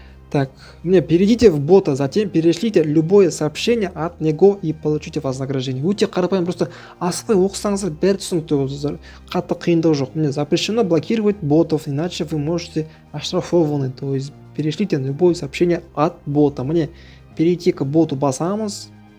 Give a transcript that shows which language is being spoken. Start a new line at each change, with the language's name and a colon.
Russian: Так, мне перейдите в бота, затем перешлите любое сообщение от него и получите вознаграждение.
Kazakh: Өте қарапайым, просто асықпай оқысаңыздар бәрі түсінікті, қатты қиындау жоқ.
Russian: Мне запрещено блокировать ботов, иначе вы можете оштрафованы. То есть перешлите любое сообщение от бота. Мне перейти к боту басамыз.